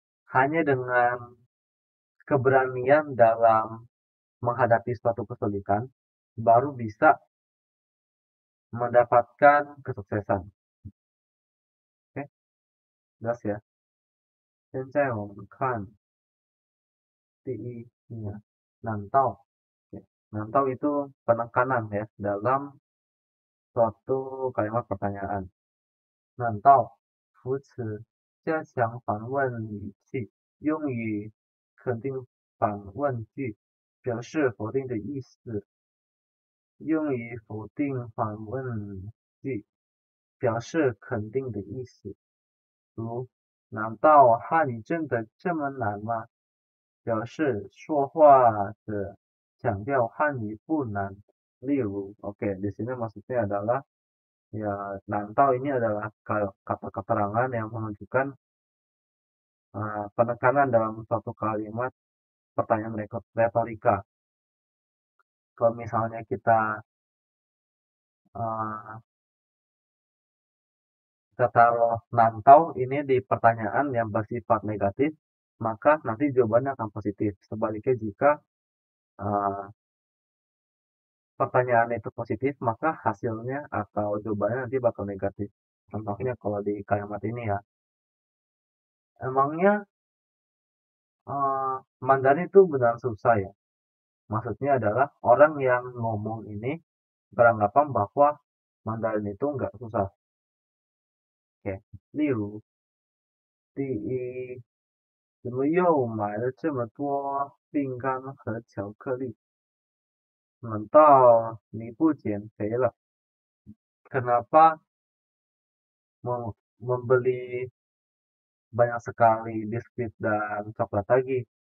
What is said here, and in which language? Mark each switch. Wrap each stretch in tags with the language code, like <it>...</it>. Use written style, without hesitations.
<id>Hanya dengan keberanian dalam menghadapi suatu kesulitan baru bisa mendapatkan kesuksesan. Oke, jelas ya.</id> <zh>现在我们看第一nya nantau.</zh> <id>Nantau itu penekanan ya dalam suatu kalimat pertanyaan.</id> <zh>Nantau 扶持加强反问语气，用于肯定反问句，表示否定的意思。用于否定反问句，表示肯定的意思。如难道汉语真的这么难吗？表示说话者强调汉语不难。例如，</zh> <id>oke, di sini maksudnya adalah ya nantau ini adalah kata keterangan yang menunjukkan penekanan dalam suatu kalimat pertanyaan retorika. Kalau misalnya kita taruh nantau ini di pertanyaan yang bersifat negatif, maka nanti jawabannya akan positif. Sebaliknya jika pertanyaan itu positif, maka hasilnya atau jawabannya nanti bakal negatif. Contohnya kalau di kalimat ini ya, emangnya Mandarin itu benar susah ya? Maksudnya adalah orang yang ngomong ini beranggapan bahwa Mandarin itu nggak susah.</id> <zh>Oke, 例如第一，怎么又买了这么多饼干和巧克力？难道你不减肥了？</zh> <id>Kenapa membeli banyak sekali biskuit dan coklat lagi?</id>